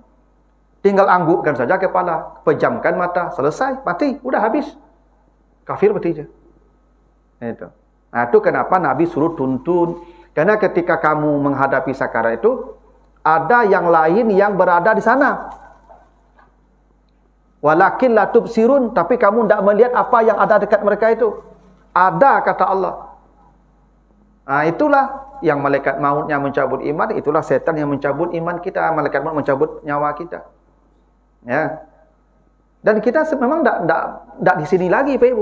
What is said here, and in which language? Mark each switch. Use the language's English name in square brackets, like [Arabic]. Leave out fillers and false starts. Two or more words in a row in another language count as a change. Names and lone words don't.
[Indonesian] Tinggal anggukkan saja kepala, pejamkan mata, selesai, mati, udah habis. Kafir berarti aja. Itu. Nah, itu kenapa Nabi suruh tuntun. Karena ketika kamu menghadapi sakarat itu, ada yang lain yang berada di sana. [Arabic] ولكن لا تبصرون, [Indonesian] tapi kamu tidak melihat apa yang ada dekat mereka itu. Ada, kata Allah. Nah, itulah yang malaikat mautnya mencabut iman, itulah setan yang mencabut iman kita, malaikat maut mencabut nyawa kita. Ya. Dan kita memang tidak di sini lagi, Pak Ibu.